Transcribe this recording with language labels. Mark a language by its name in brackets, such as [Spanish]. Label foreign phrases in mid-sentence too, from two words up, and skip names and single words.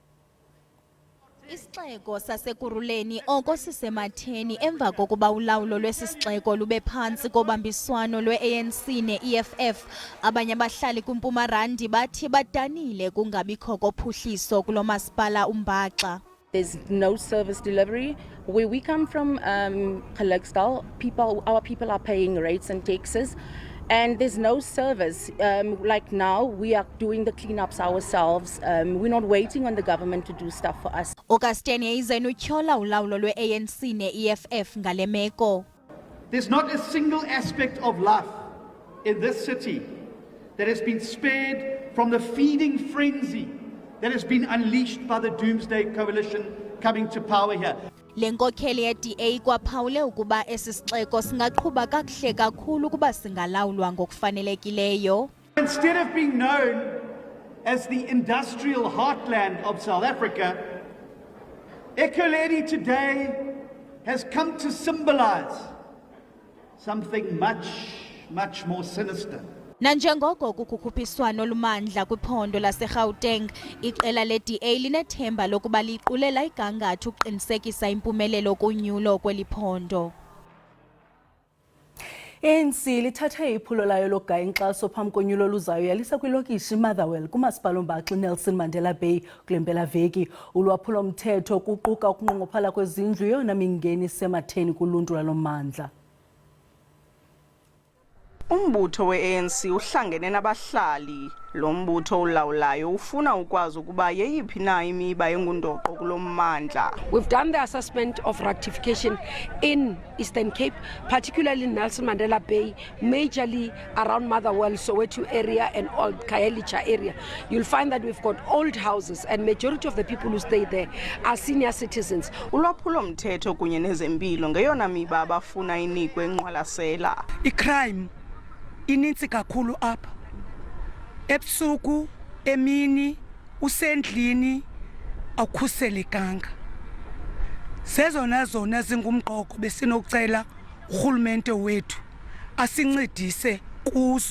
[Xhosa] Isixeko saseKuruleni oko sisematheni emva kokuba ulawulo lwesisixeko lube phantsi kobambiswano lwe-ANC ne-EFF. Abanye abahlali kwiMpumalanga bathi badanile kungabikho kophuhliso kulo masipala uMbaxa. [English] There's no service delivery. Where we come from, Gelukdal, our people are paying rates and taxes. And there's no service. Like now, we are doing the cleanups ourselves. We're not waiting on the government to do stuff for us. [Xhosa] OkaSteenhuisen utyhola ulawulo lwe-ANC ne-EFF ngale meko. [English] There's not a single aspect of life in this city that has been spared from the feeding frenzy that has been unleashed by the Doomsday Coalition coming to power here. [Xhosa] Lenkokheli ye-DA kwaphawule ukuba esi sixeko singaqhuba kakuhle kakhulu ukuba singalawulwa ngokufanelekileyo. [English] Instead of being known as the industrial heartland of South Africa, Ekurhuleni today has come to symbolize something much more sinister. [Xhosa] Nanjengoko kukhuphiswano lumandla kwiphondo laseGauteng, iqela le-DA linethemba lokuba liqulela igangatho ukuqinisekisa impumelelo kunyulo kweli phondo. ANC lithathe iphulo layo lokugaya inkxaso phambi konyulo luzayo yalisa kwilokishi Motherwell kumasipala uMbaxa Nelson Mandela Bay kule mpelaveki. Ulwaphulo mthetho kuquka ukunqongophala kwezindlu yona mingeni sematheni kuluntu lalo mmandla. Umbutho we-ANC uhlangene nabahlali. Lo mbutho ulawulayo ufuna ukwazi ukuba yeyiphi na imiba engundoqo kulo mmandla. [English] We've done the assessment of rectification in Eastern Cape, particularly in Nelson Mandela Bay, majorly around Motherwell, Soweto area and Old Khayelitsha area. You'll find that we've got old houses and majority of the people who stay there are senior citizens. [Xhosa] Ulwaphulo mthetho kunye nezempilo ngeyona miba abafuna inikwe ingqwalasela. I-crime inintsi kakhulu apha. Ebusuku, emini, usendlini awukhuselekanga. Sezona zona zingumqoko besinocela urhulumente wethu asincedise kuzo.